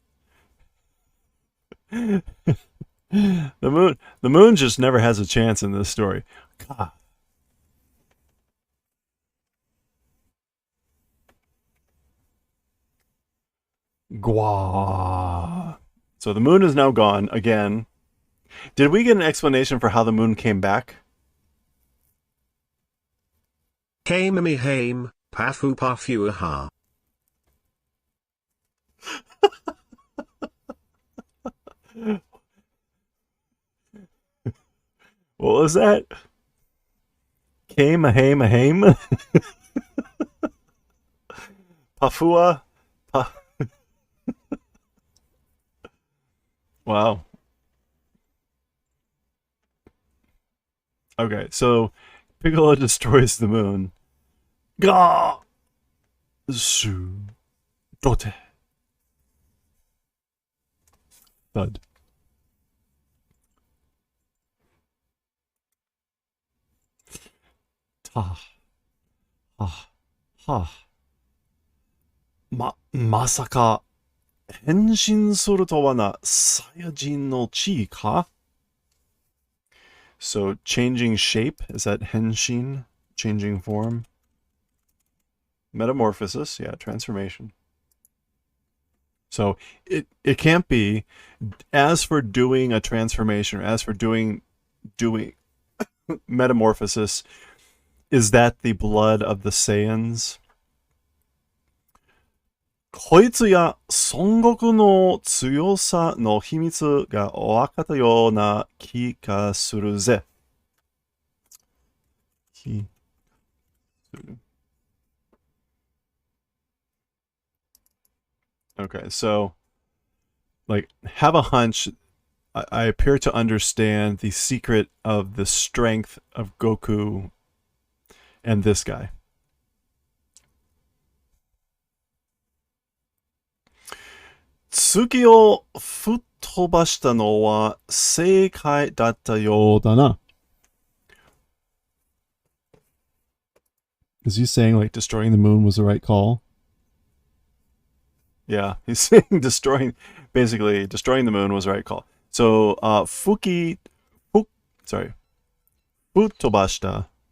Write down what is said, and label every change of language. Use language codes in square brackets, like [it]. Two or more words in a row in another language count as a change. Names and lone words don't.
[en] The moon just never has a chance in this story. God. Gua. So the moon is now gone again. Did we get an explanation for how the moon came back? Haimami haim, pafu pafuaha. What was that? Came a haim. Pafua. Wow. Okay, so Piccolo destroys the moon. Ga su dote. Thud. Ta. [ja] Ha. Ha. Masaka. 変身するとはな サイヤ人の血か? [en] So changing shape, is that henshin? Changing form? Metamorphosis, yeah, transformation. So it can't be. As for doing a transformation, or as for doing metamorphosis, is that the blood of the Saiyans? [ja] こいつや孫悟空の強さの秘密が分かったような気がするぜ。 [en] Okay, so, like, have a hunch. I appear to understand the secret of the strength of Goku and this guy. [ja] Tsukiを吹っ飛ばしたのは正解だったようだな. [en] Is he saying like destroying the moon was the right call? Yeah, he's saying destroying the moon was the right call. So, futtobashita.